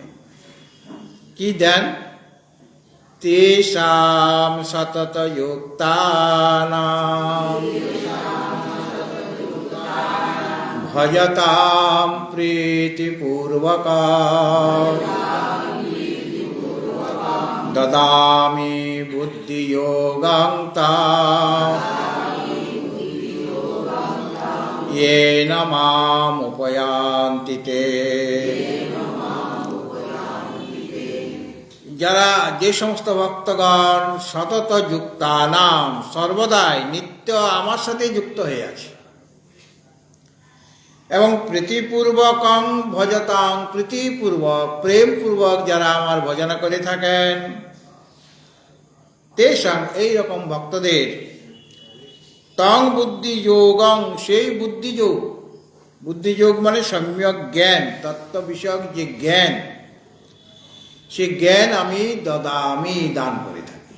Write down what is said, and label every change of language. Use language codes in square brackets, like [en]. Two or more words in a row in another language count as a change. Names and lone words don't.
[bn] কি দেন? [sa] তেষাম সতত যুক্তানাম ভজতাম প্রীতিপূর্বকম দদামি বুদ্ধিযোগং তাম येन माम उपयान्ति ते। [bn] যারা যে সমস্ত ভক্তগণ [sa] সতত যুক্তানাম [bn] সর্বদাই নিত্য আমার সাথে যুক্ত হয়ে আছে, এবং [sa] প্রীতিপূর্বকং ভজতাং [bn] প্রীতিপূর্বক প্রেমপূর্বক যারা আমার ভজনা করে থাকেন, তেষাং এইরকম ভক্তদের [sa] তং বুদ্ধিযোগং [bn] সেই বুদ্ধিযোগ, বুদ্ধিযোগ মানে সম্যক জ্ঞান, তত্ত্ব বিষয়ক যে জ্ঞান, সে জ্ঞান আমি দদামি দান করে থাকি।